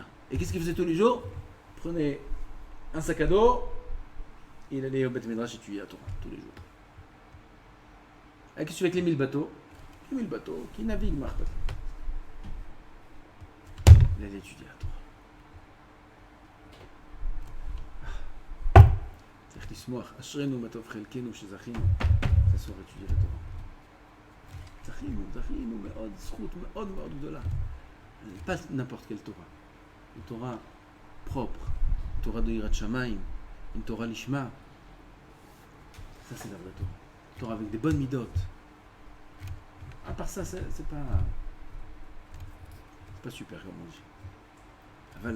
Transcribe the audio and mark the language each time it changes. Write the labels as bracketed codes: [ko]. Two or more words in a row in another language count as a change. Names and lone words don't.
[fr] Et qu'est-ce qu'il faisait tous les jours? Il prenait un sac à dos, et il allait au Beth Midrash étudier à Torah tous les jours. Et qu'est-ce que tu fais avec les 1000 bateaux? Les 1000 bateaux qui naviguent, Marc. Il allait étudier à Torah. [he] צריך לשמוח, אשרנו מה טוב חלקנו שזכינו, אסור [fr] étudier la Torah. [he] זכינו מאוד, זכות מאוד מאוד גדולה. [fr] Pas n'importe quelle Torah. Une Torah propre, une Torah de [he] יראת שמים, [fr] une [he] תורה לשמה. [fr] Ça c'est la vraie Torah. Une Torah avec des bonnes midot. À part ça, c'est pas super comme on dit.